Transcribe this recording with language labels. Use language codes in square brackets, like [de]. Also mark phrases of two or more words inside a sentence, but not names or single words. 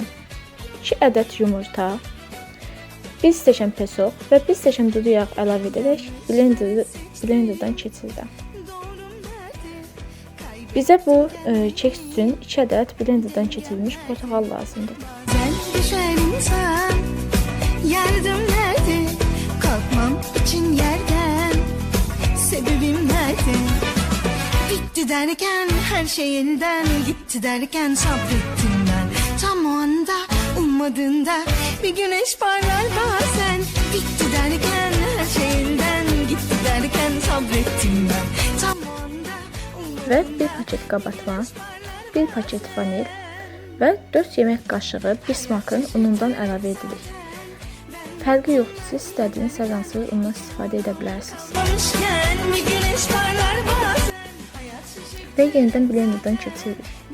[az] 2 ədəd yumurta, 1 stəkan pesoq və 1 stəkan duru yağ əlavə edərək blenderdan keçirirəm. Bizə bu keks üçün 2 ədəd blenderdan keçirilmiş portağal lazımdır. [tr] Yardım nerede? Kalkmam için yerden. Sebebim nerede? Bitti derken her şey elden gitti derken sabrettim ben. Tam o anda ummadığında bir güneş parlar bazen. Bitti derken her şey elden gitti derken sabrettim ben. Tam o anda [az] Və 1 paket qabartma, 1 paket vanil və 4 yemək qaşığı bismarckın unundan əlavə edirik. Fərqi yoxdur, siz istədiyiniz hər hansı undan istifadə edə bilərsiniz. Və yenidən blenderdan keçiririk.